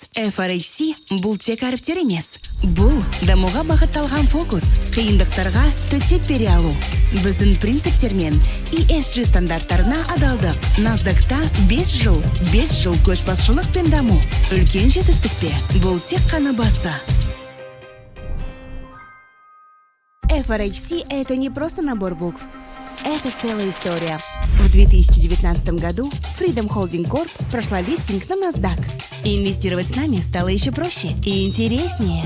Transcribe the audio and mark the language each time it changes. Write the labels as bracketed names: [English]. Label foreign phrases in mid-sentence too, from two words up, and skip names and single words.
[Kazakh] FRHC бұл тек әріптер емес. Бұл дамуға бағытталған фокус, қиындықтарға төтеп бере алу. Біздің принциптермен ESG стандарттарына адалдық. Насдақта 5 жыл көшбасшылық пен даму. Үлкен жетістікпе, бұл тек қана басы. [Russian] FRHC – это не просто набор букв. Это целая история. В 2019 году Freedom Holding Corp прошла листинг на NASDAQ. Инвестировать с нами стало еще проще и интереснее.